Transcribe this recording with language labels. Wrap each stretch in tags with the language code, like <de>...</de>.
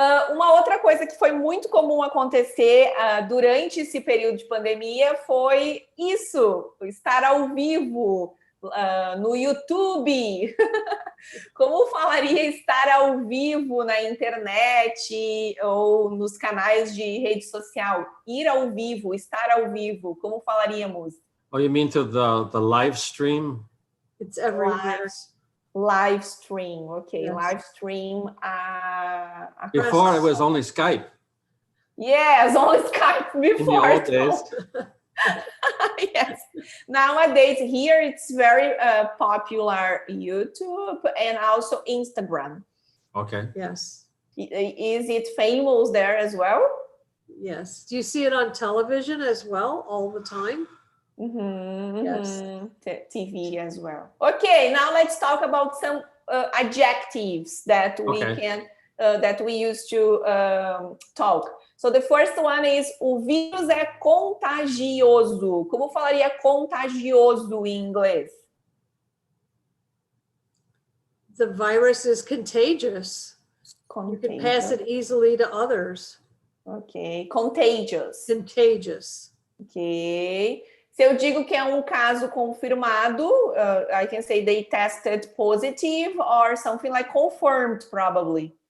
<pt>Uma outra coisa que foi muito comum acontecer durante esse período de pandemia foi isso, estar ao vivo, no YouTube. Como falaria estar ao vivo na internet ou nos canais de rede social? Ir ao vivo, estar ao vivo, como falaríamos?</pt> <en>Oh, you mean to the live stream? It's everywhere. Live stream, okay. Yes. Live stream. Before it was only Skype. Yes, only Skype before. In the old days. Yes. Nowadays, here it's very popular YouTube and also Instagram. Okay. Yes. Is it famous there as well? Yes. Do you see it on television as well all the time? Mm-hmm, yes. TV as well. Okay, now let's talk about some adjectives that we can that we use to talk. So the first one is</en> <pt>o vírus é contagioso. Como falaria contagioso em inglês?</pt> <en>The virus is contagious. You can pass it easily to others. Okay, contagious. Contagious. Okay.</en> <pt>Se eu digo que é um caso confirmado,</pt> <en>I can say they tested positive or something like confirmed, probably.</en>